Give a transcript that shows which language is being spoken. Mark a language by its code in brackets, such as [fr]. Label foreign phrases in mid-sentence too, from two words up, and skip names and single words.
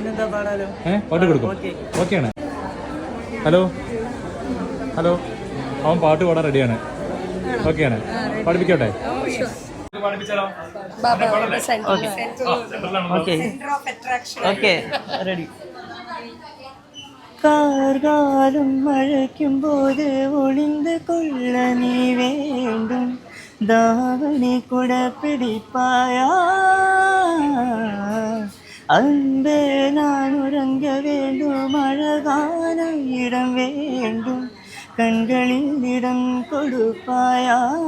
[ml] പാട്ട് കൊടുക്കും. ഓക്കെയാണ്. [en] hello hello, [ml] അവൻ പാട്ട് പാടാൻ റെഡിയാണ്. ഓക്കെയാണ്, പഠിപ്പിക്കട്ടെ. [ta] கார்காலம் மழைக்கும்போது ஒளிந்து கொள்ள நீ வேண்டும் தாவணி கூட பிடிப்பாயா அன்பே நான் உறங்க வேண்டும் அழகான இடம் வேண்டும் கண்களில் இடம் கொடுப்பாயா